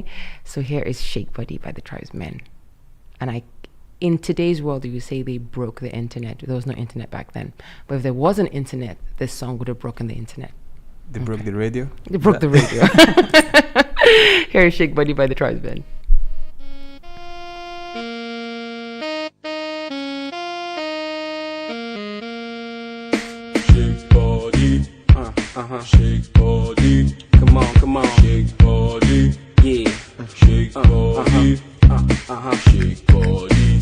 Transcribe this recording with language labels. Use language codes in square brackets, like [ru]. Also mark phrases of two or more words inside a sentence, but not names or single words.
[en] So here is Shake Body by the Tribesmen, and in today's world, you say they broke the internet. There was no internet back then, but if there was an internet, this song would have broken the internet. They broke the radio. They broke the radio. Here is Shake Body by the Tribesmen. Shake body, shake body. Come on, shake body, yeah. Shake body, shake body.